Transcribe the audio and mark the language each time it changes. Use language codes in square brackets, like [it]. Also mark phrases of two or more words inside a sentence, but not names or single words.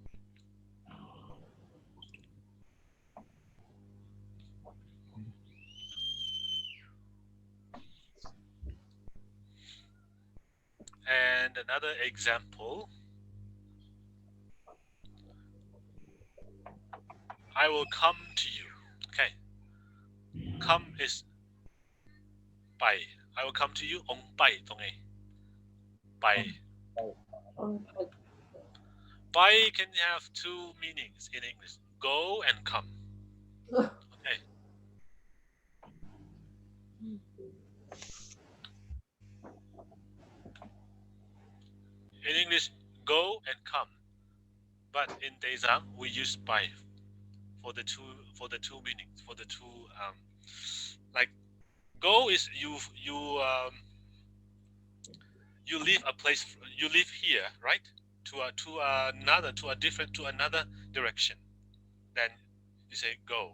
[en] And another example. I will come to you. Okay. Come is bai. I will come to you. [ctd] Ong bai tong e. Bai. [en] Bai can have two meanings in English: go and come. Okay. In English, go and come. But in Teizang, we use bai for the two meanings, for the two like go is you leave a place, you leave here, right, to another direction, then you say go.